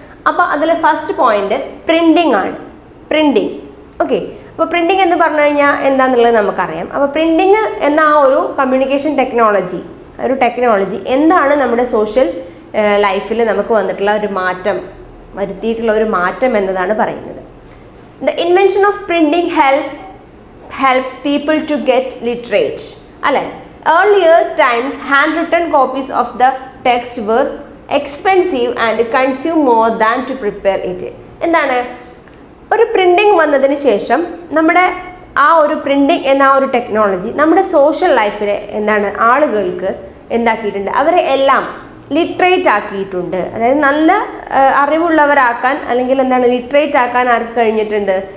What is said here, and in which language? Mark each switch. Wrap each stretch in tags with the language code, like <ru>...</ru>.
<ml>അപ്പോൾ അതിൽ first point printing ആണ്. പ്രിൻറ്റിംഗ്. ഓക്കെ, അപ്പോൾ പ്രിൻറ്റിംഗ് എന്ന് പറഞ്ഞു കഴിഞ്ഞാൽ എന്താണെന്നുള്ളത് നമുക്കറിയാം. അപ്പോൾ പ്രിൻറ്റിംഗ് എന്ന ആ ഒരു കമ്മ്യൂണിക്കേഷൻ ടെക്നോളജി എന്താണ് നമ്മുടെ സോഷ്യൽ ലൈഫിൽ നമുക്ക് വന്നിട്ടുള്ള ഒരു മാറ്റം വരുത്തിയിട്ടുള്ള ഒരു മാറ്റം എന്നതാണ് പറയുന്നത്.</ml> <en>The invention of printing helps people to get literate. അല്ലെ, earlier times handwritten copies of the text were expensive and consume more than to prepare it.</en> <ml>എന്താണ് ഒരു പ്രിൻറ്റിംഗ് വന്നതിന് ശേഷം നമ്മുടെ ആ ഒരു പ്രിൻറ്റിംഗ് എന്ന ആ ഒരു ടെക്നോളജി നമ്മുടെ സോഷ്യൽ ലൈഫിലെ എന്താണ് ആളുകൾക്ക് എന്താക്കിയിട്ടുണ്ട്? അവരെ എല്ലാം ലിറ്ററേറ്റ് ആക്കിയിട്ടുണ്ട്. അതായത് നല്ല അറിവുള്ളവരാക്കാൻ അല്ലെങ്കിൽ എന്താണ് ലിറ്ററേറ്റ് ആക്കാൻ ആർക്ക് കഴിഞ്ഞിട്ടുണ്ട്?</ml>